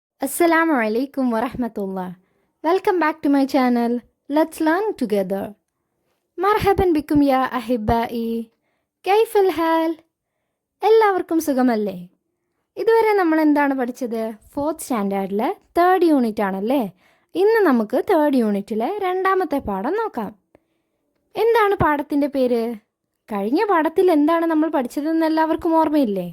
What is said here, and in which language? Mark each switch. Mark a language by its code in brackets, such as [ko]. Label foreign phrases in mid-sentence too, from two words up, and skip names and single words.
[ar] السلام عليكم ورحمة الله. [en] Welcome back to my channel. Let's learn together. [ar] مرحبا بكم يا أحبائي. كيف الحال? [ml] എല്ലാവർക്കും സുഖമല്ലേ? ഇതുവരെ നമ്മൾ എന്താണ് പഠിച്ചത്? 4th സ്റ്റാൻഡേർഡിലെ 3rd യൂണിറ്റ് ആണല്ലേ. ഇന്ന് നമുക്ക് 3rd യൂണിറ്റിലെ രണ്ടാമത്തെ പാഠം നോക്കാം. എന്താണ് പാഠത്തിൻ്റെ പേര്? കഴിഞ്ഞ പാഠത്തിൽ എന്താണ് നമ്മൾ പഠിച്ചതെന്ന് എല്ലാവർക്കും ഓർമ്മയില്ലേ?